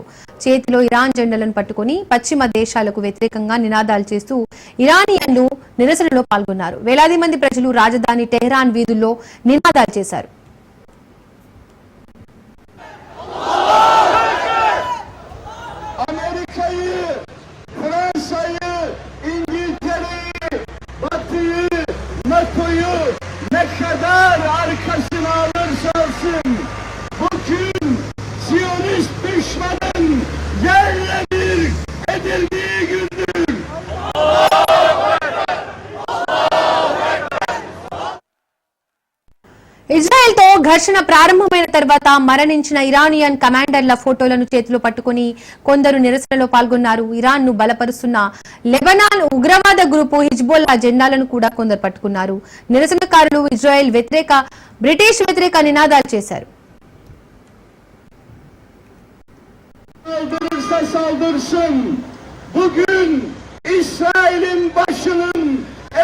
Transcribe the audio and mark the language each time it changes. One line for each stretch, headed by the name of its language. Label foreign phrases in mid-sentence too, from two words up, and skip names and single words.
Telugu: చేతిలో ఇరాన్ జెండాలను పట్టుకుని పశ్చిమ దేశాలకు వ్యతిరేకంగా నినాదాలు చేస్తూ ఇరానియన్లు నిరసనలో పాల్గొన్నారు. వేలాది మంది ప్రజలు రాజధాని టెహ్రాన్ వీధుల్లో నినాదాలు చేశారు.
Turkish: Ne kadar arkasına alırsa alsın, bugün Siyonist düşmanın yerle bir edildiği gündür.
Telugu: ఇజ్రాయెల్ తో ఘర్షణ ప్రారంభమైన తర్వాత మరణించిన ఇరానియన్ కమాండర్ల ఫోటోలను చేతిలో పట్టుకుని కొందరు నిరసనలో పాల్గొన్నారు. ఇరాన్ ను బలపరుస్తున్న లెబనాన్ ఉగ్రవాద గ్రూపు హిజ్బుల్లా జెండాలను కూడా కొందరు పట్టుకున్నారు. నిరసనకారులు ఇజ్రాయెల్ వ్యతిరేక బ్రిటిష్ వ్యతిరేక నినాదాలు చేశారు.
Turkish: Saldırırsa saldırsın. Bugün İsrail'in başının